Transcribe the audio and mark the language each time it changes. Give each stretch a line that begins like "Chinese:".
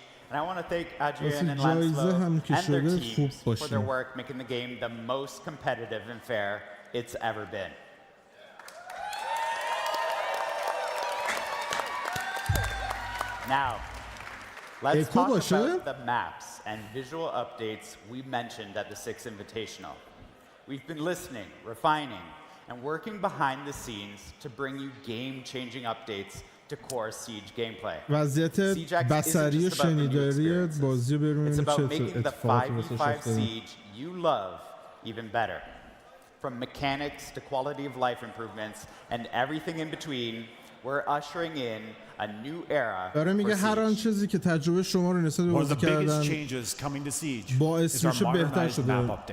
English: And I want to thank Adrian and Lancelot and their teams for their work making the game the most competitive and fair it's ever been. Now, let's talk about the maps and visual updates we mentioned at the 6th Invitational. We've been listening, refining, and working behind the scenes to bring you game-changing updates to core Siege gameplay.
Persian: وضعیت بصری و شنیداری بازی برونیم چه اتفاقاتی واسه افتاده.
English: Siege you love even better. From mechanics to quality of life improvements and everything in between, we're ushering in a new era.
Persian: داره میگه هر آن چیزی که تجربه شما رو نسبت به بازی کردن باعث میشه بهتر شده.